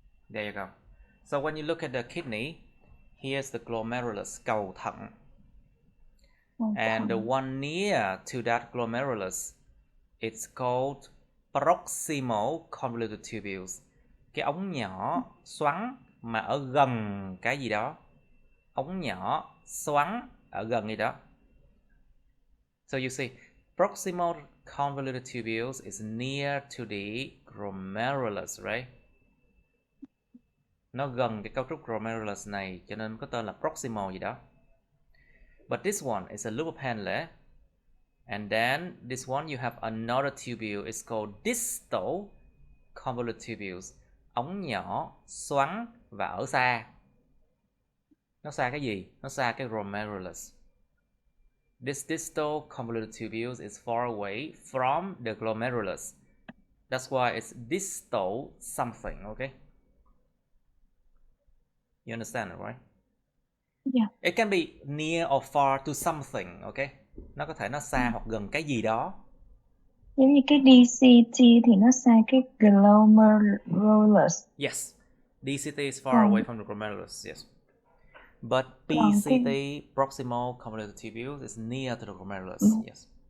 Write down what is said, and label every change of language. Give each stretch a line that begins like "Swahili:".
English: There you go. So when you look at the kidney, here's the glomerulus, cầu thận. And the one near to that glomerulus, it's called proximal convoluted tubules.
Vietnamese: Cái ống nhỏ xoắn mà ở gần cái gì đó. Ống nhỏ xoắn ở gần gì đó.
English: So you see, proximal convoluted tubules is near to the glomerulus, right?
Vietnamese: Nó gần cái cấu trúc glomerulus này cho nên có tên là proximal gì đó.
English: But this one is a loop of Henle. And then this one you have another tubule. It's called distal convoluted tubules.
Vietnamese: Ống nhỏ xoắn và ở xa. Nó xa cái gì? Nó xa cái glomerulus.
English: This distal convoluted tubules is far away from the glomerulus. That's why it's distal something, okay? You understand it, right? Yeah. It can be near or far to something, okay?
Vietnamese: Nó có thể nó xa hoặc gần cái gì đó. Giống như cái DCT thì nó xa cái glomerulus.
English: Yes. DCT is far away from the glomerulus, yes. But PCT, proximal convoluted tubules, is near to the glomerulus, yes.